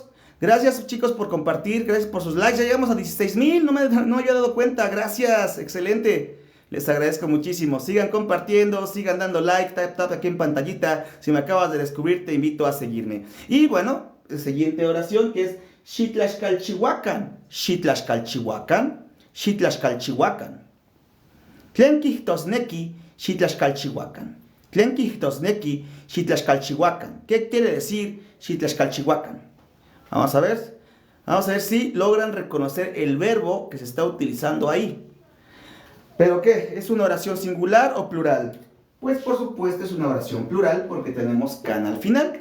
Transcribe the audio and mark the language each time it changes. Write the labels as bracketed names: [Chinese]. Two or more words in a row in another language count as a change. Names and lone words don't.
[Spanish] Gracias, chicos, por compartir. Gracias por sus likes. Ya llegamos a 16,000. No me había dado cuenta. Gracias. Excelente. Les agradezco muchísimo. Sigan compartiendo, sigan dando like, tap aquí en pantallita. Si me acabas de descubrir, te invito a seguirme. Y bueno, la siguiente oración que es Xitlashcalchihuacan. [Nahuatl languages] Xitlashcalchihuacan. Xitlashcalchihuacan. Tlenquijtosnequi Xitlashcalchihuacan. Tlenquijtosnequi Xitlashcalchihuacan. [Spanish] ¿Qué quiere decir Xitlashcalchihuacan? Vamos a ver. Vamos a ver si logran reconocer el verbo que se está utilizando ahí. ¿Pero qué? ¿Es una oración singular o plural? Pues por supuesto es una oración plural porque tenemos can al final.